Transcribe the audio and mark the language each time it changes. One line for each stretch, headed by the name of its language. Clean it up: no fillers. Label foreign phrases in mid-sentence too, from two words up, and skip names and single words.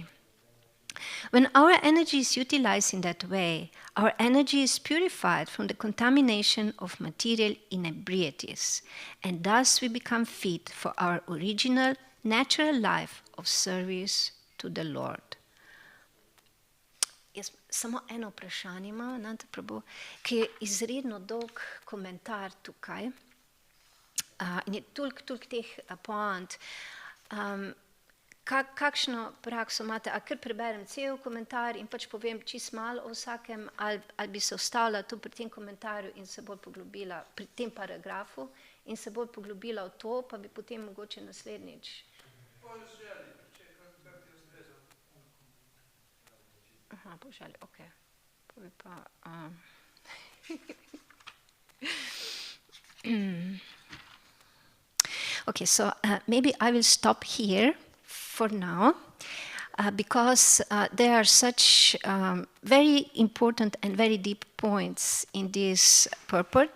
English: When our energy is utilized in that way, our energy is purified from the contamination of material inebrieties, and thus we become fit for our original, natural life of service to the Lord.
Slovenian: Jaz samo eno vprašanje imam, Nanta Prabhu, ki je izredno dolg komentar tukaj. In je toliko teh point. Kakšno prakso imate? A kar preberem cel komentar in pač povem čist malo o vsakem, ali bi se ustavila tu pri tem komentarju in se bolj poglobila pri tem paragrafu in se bolj poglobila v to, pa bi potem mogoče naslednjič. Aha, po želji, ok. Pa bi pa...
English: Okay, so maybe I will stop here for now, because there are such very important and very deep points in this purport.